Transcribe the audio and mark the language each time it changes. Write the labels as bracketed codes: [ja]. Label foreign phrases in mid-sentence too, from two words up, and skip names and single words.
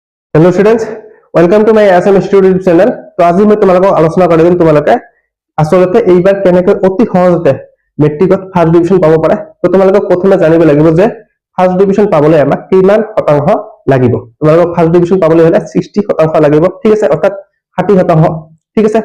[en] hello students, welcome to my SM student channel. [hi] तो आज मैं [as] তোমালোকক আলোচনা কৰি দিম তোমালোকে আসলতে এইবাৰ কেনেকৈ অতি সহজতে মেট্ৰিকত [en] first division [as] পাব পাৰে। তো তোমালোকক প্ৰথমে জানিব লাগিব যে [en] first division [as] পাবলৈ আমাক কিমান শতাংশ লাগিব। তোমালোকক [en] first division [as] পাবলৈ হলে 60% লাগিব, ঠিক আছে, অৰ্থাৎ 60%, ঠিক আছে।